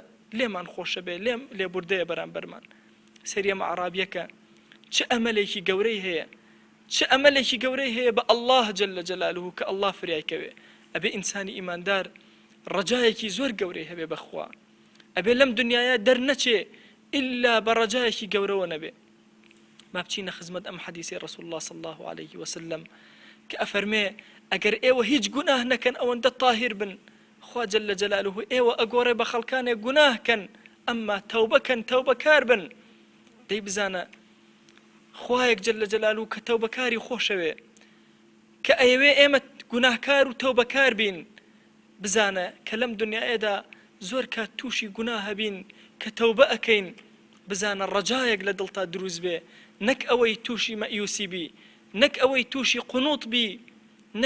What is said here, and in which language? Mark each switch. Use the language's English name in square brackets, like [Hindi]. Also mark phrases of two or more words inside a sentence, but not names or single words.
[Central Kurdish] لێمان خۆشە بێ لێم لێبوردەیە بەرامبەرمان سەریەمە عەرابیەکە چ ئەمەلێکی گەورەی هەیە چ ئەمەلێکی گەورەی هەیە بە ئەڵڵاه [Arabic] جەل جەلالوهو [Central Kurdish] کە ئەڵڵاه فریایکەوێ ئەبێ ئینسانی ئیماندار ڕەجایەکی زۆر گەورەی هەبێ بەخوا ئەبێ لەم دنیاە دەرنەچێ ئیلا بە ڕەجایەکی گەورەوە نەبێ ما بچینە خزمەت ئەم حەدیثی [Arabic] ڕەسوول الله صلی الله عليه وسلم [Central Kurdish] کە ئەفەرمێ ئەگەر ئێوە هیچ گوناه نەکەن ئەوەندە تاهیر بن خوا [Arabic] جەل جەلالوهو [Central Kurdish] ئێوە ئەگۆڕێ بە خەڵکانێک گوناهکەن ئەمما تەوبەکەن تەوبەکار بن دەی بزانە خوایەک [Arabic] جەل جەلالوهو [Central Kurdish] کە تەوبەکاری خۆشەوێ کە ئەیەوێ ئێمە گوناهکار و تەوبەکار بین بزانە کە لەم دنیاەدا زۆر کات تووشی گوناه هەبین کە تەوبە ئەکەین بزانە ڕەجایەک لە دڵتا دروست بێ نەک ئەوەی تووشی مەئیوسی بی نەک ئەوەی تووشی قونوت بی نەک